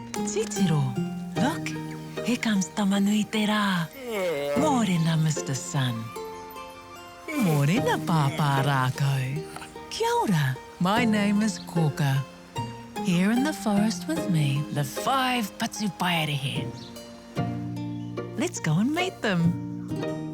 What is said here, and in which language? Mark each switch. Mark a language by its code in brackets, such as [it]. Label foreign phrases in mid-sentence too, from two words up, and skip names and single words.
[mi] Titiro, [en] look, here comes Tamanui te rā. [mi] Mōrena, Mr. Sun. Mōrena, Pāpā Rākau. Kia ora, [en] my name is Kōkā. Here in the forest with me live 5 Patupaiarehe. Let's go and meet them.